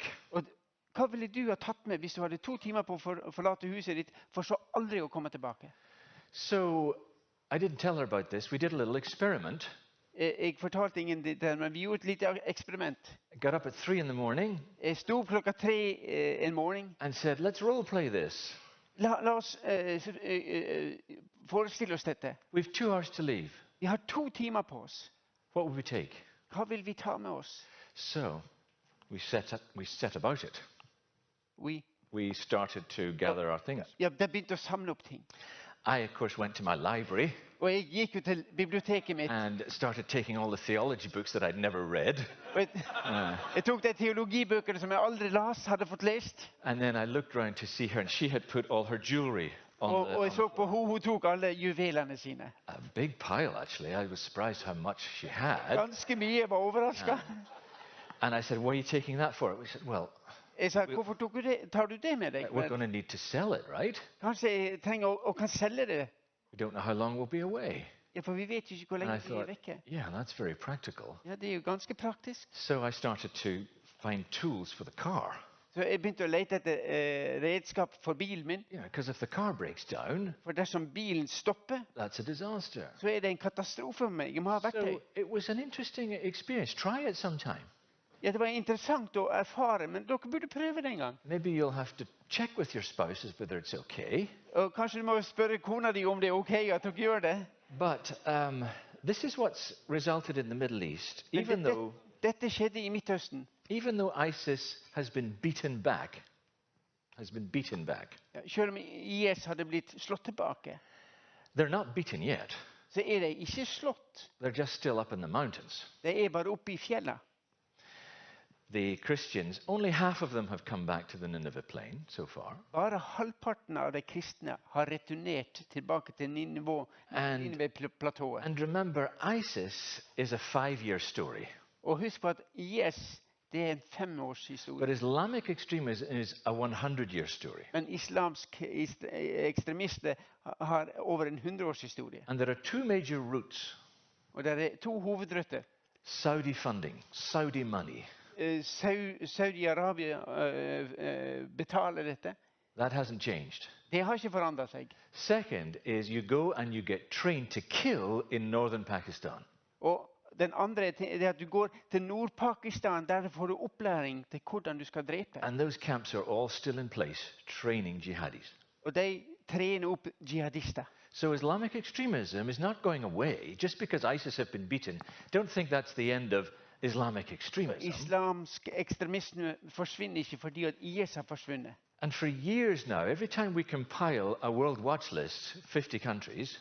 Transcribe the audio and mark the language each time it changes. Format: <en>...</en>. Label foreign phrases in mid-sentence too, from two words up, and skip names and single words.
<no>Og hva ville du ha tatt med hvis du hadde 2 timer på å forlate huset ditt, for så aldri å komme tilbake?</no> <en>So I didn't tell her about this. We did a little experiment.</en> <no>Jeg fortalte ingen det der, men vi gjorde et lite eksperiment.</no> <en>I got up at 3 in the morning</en> <no>Jeg sto opp klokka 3 en morgen.</no> <en>and said, let's role play this.</en> <no>La oss forestille oss dette.</no> <en>We've 2 hours to leave.</en> <no>Vi har 2 timer på oss.</no> <en>What would we take?</en> <no>Hva vil vi ta med oss?</no> <en>So we set about it. We started to gather our things.</en> <no>Ja, det begynte å samle opp ting.</no> <en>I, of course, went to my library</en> <no>Og jeg gikk jo til biblioteket mitt.</no> <en>and started taking all the theology books that I'd never read.</en> <no>Og jeg tok de teologibøkene som jeg aldri hadde fått lest.</no> <en>And then I looked around to see her, and she had put all her jewelry on</en> <no>Og jeg så på hun tok alle juvelene sine.</no> <en>a big pile, actually. I was surprised how much she had.</en> <no>Ganske mye, jeg var overrasket.</no> <en>And I said, what are you taking that for? We said, well,</en> <no>Jeg sa, hvorfor tar du det med deg?</no> <en>we're going to need to sell it, right?</en> <no>Kanskje jeg trenger å kan selge det.</no> <en>We don't know how long we'll be away.</en> <no>Ja, for vi vet jo ikke hvor</no> <en>And I</en> <no>lenge vi er</no> <en>thought,</en> <no>vekke.</no> <en>yeah, that's very practical.</en> <no>Ja, det er jo ganske praktisk.</no> <en>So I started to find tools for the car.</en> <no>Så jeg begynte å lete etter redskap for bilen min.</no> <en>Yeah, because if the car breaks down,</en> <no>For dersom bilen stopper,</no> <en>that's a disaster.</en> <no>så er det en katastrofe for meg. Jeg må ha verktøy.</no> <en>So it was an interesting experience. Try it sometime.</en> <no>Ja, det var interessant å erfare, men dere burde prøve det en gang.</no> <en>Maybe you'll have to check with your spouses whether it's okay.</en> <no>Og kanskje du må spørre kona di om det er ok at dere gjør det.</no> <en>But this is what's resulted in the Middle East.</en> <no>Men dette skjedde i Midtøsten.</no> <en>Even though ISIS has been beaten back,</en> <no>Ja, selv om IS hadde blitt slått tilbake,</no> <en>they're not beaten yet.</en> <no>så er de ikke slått.</no> <en>They're just still up in the mountains.</en> <no>De er bare oppe i fjellet.</no> <en>The Christians, only half of them have come back to the Nineveh plain so far.</en> <no>Bare halvparten av de kristne har returnert tilbake til Nineveh-platået.</no> <en>And remember, ISIS is a 5-year story.</en> <no>Og husk på at IS det er en 5-årshistorie.</no> <en>But Islamic extremism is a 100-year story.</en> <no>Men islamsk ekstremister har over en 100-årshistorie.</no> <en>And there are 2 major routes.</en> <no>Og det er 2 hovedrøtter.</no> <en>Saudi funding, Saudi money.</en> <no>Saudi-Arabia betaler dette.</no> <en>That hasn't changed.</en> <no>Det har ikke forandret seg.</no> <en>Second is you go and you get trained to kill in northern Pakistan.</en> <no>Og den andre er at du går til Nord-Pakistan, der får du opplæring til hvordan du skal drepe.</no> <en>And those camps are all still in place, training jihadis.</en> <no>Og de trener opp jihadister.</no> <en>So Islamic extremism is not going away just because ISIS have been beaten. Don't think that's the end of Islamic extremism.</en> <no>Islamsk ekstremisme forsvinner ikke fordi at IS har forsvunnet.</no> <en>And for years now, every time we compile a world watch list, 50 countries,</en>